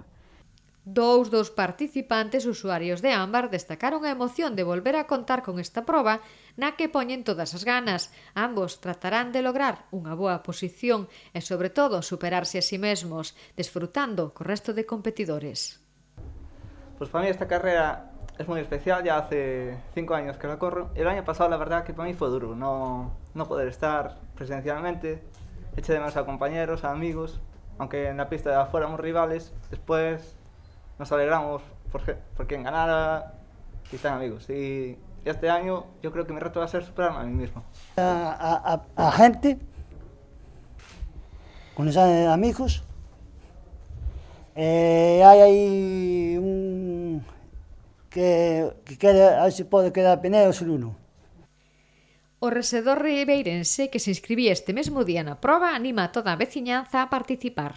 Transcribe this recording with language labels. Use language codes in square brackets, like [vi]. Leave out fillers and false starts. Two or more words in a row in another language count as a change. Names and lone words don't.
[gl] Dous dos participantes usuarios de Ámbar destacaron a emoción de volver a contar con esta proba na que poñen todas as ganas. Ambos tratarán de lograr unha boa posición e, sobre todo, superarse a si mesmos, desfrutando co resto de competidores. Pois para [es] mí esta carreira es muy especial, ya hace 5 años que la corro. El año pasado la verdad que para mí fue duro, no poder estar presencialmente. Eché de menos a compañeros, a amigos, aunque en la pista fuéramos rivales, después nos alegramos por quien ganara y están amigos. Y este año yo creo que mi reto va a ser superarme a mí mismo. [gl] A gente, con esos amigos, hai aí un que queda, a ver se pode quedar Penedo Soluno. O rexedor ribeirense que se inscribía este mesmo día na proba anima a toda a veciñanza a participar.